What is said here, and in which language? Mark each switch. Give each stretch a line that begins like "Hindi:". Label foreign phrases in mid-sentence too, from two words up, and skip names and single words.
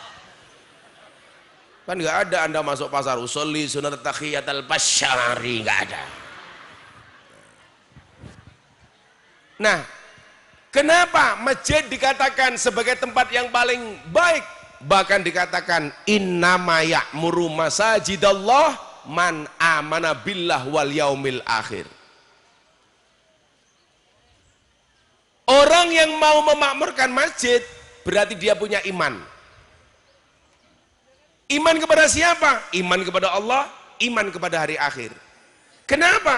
Indonesian: Kan nggak ada Anda masuk pasar
Arabic: أصلي سنة تحية
Indonesian: pasari, nggak ada. Nah, kenapa masjid dikatakan sebagai tempat yang paling baik? Bahkan dikatakan
Arabic: إنما يعمر مساجد الله من آمن بالله واليوم الآخر.
Indonesian: Orang yang mau memakmurkan masjid berarti dia punya iman. Iman kepada siapa? Iman kepada Allah, iman kepada hari akhir. Kenapa?